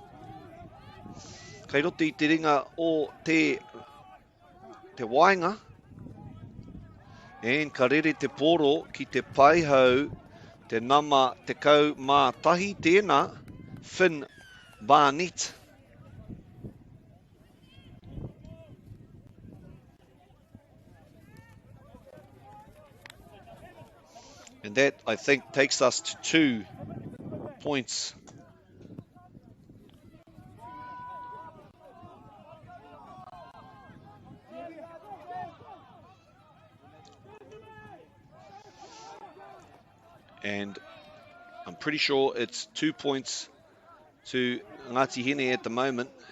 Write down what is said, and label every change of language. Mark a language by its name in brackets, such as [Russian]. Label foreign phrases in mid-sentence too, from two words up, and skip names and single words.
[Māori] Kei roto I te ringa o te wainga. And ka rere te pōro ki te paihau, te nama te kau mā tahi tēnā, Finn Barnett. [English] And that, I think, takes us to 2 points. And I'm pretty sure it's 2 points to Ngāti Hine at the moment.